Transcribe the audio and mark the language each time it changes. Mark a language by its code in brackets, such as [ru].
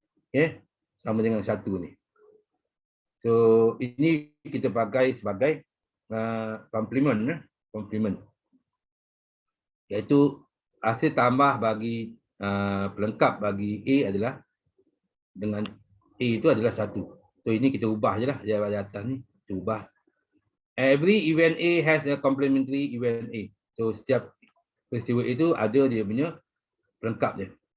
[ms] Okey, sama dengan 1 ni. So ini kita pakai sebagai complement, complement. Iaitu hasil tambah bagi pelengkap bagi A adalah dengan A itu adalah 1. So ini kita ubah je lah di atas ni, kita ubah. [en] Every event A has a complementary event A. [ms] So setiap peristiwa itu ada dia punya pelengkap dia.